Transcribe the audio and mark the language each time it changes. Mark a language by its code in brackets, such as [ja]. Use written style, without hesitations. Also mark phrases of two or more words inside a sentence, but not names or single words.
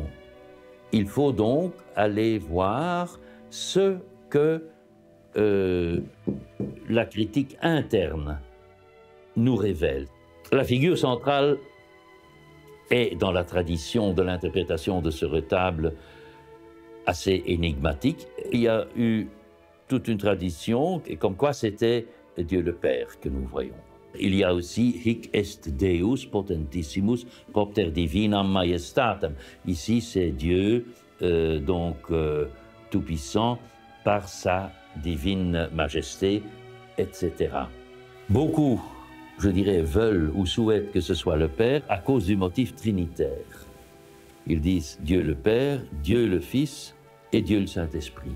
[fr] Il faut donc aller voir ce que la critique interne nous révèle. La figure centrale est, dans la tradition de l'interprétation de ce retable, assez énigmatique. Il y a eu toute une tradition, comme quoi c'était Dieu le Père que nous voyons. Il y a aussi [la] hic est Deus potentissimus propter divinam majestatem. [fr] Ici, c'est Dieu, tout-puissant, par sa divine majesté, etc. Beaucoup, je dirais, veulent ou souhaitent que ce soit le Père à cause du motif trinitaire. Ils disent Dieu le Père, Dieu le Fils et Dieu le Saint-Esprit.